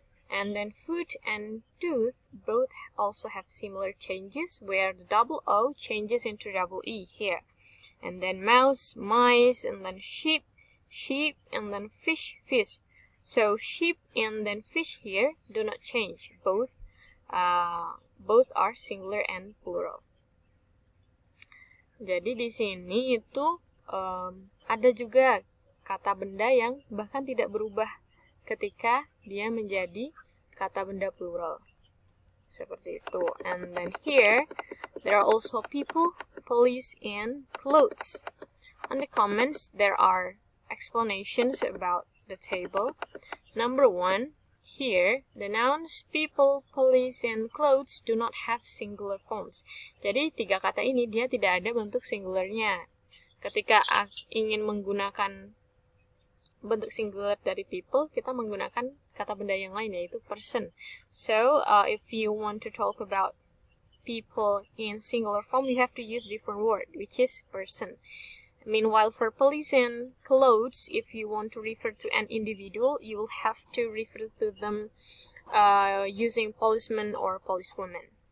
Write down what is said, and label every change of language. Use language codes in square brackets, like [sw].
[en] And then foot and tooth both also have similar changes, where the double O changes into double E here. And then mouse, mice, and then sheep, sheep, and then fish, fish. So sheep and then fish here do not change. Both are singular and plural. [id] Jadi di sini itu ada juga kata benda yang bahkan tidak berubah ketika dia menjadi kata benda plural. Seperti itu. [en] And then here, there are also people, police, and clothes. On the comments, there are explanations about the table. Number 1, here, the nouns people, police, and clothes do not have singular forms. [id] Jadi, tiga kata ini dia tidak ada bentuk singularnya. Ketika ingin menggunakan bentuk singular dari people, kita menggunakan kata benda yang lain, yaitu person. [en] So, if you want to talk about people in singular form, you have to use different word, which is person. Meanwhile, for police and clothes, if you want to refer to an individual, you will have to refer to them using policeman or policewoman.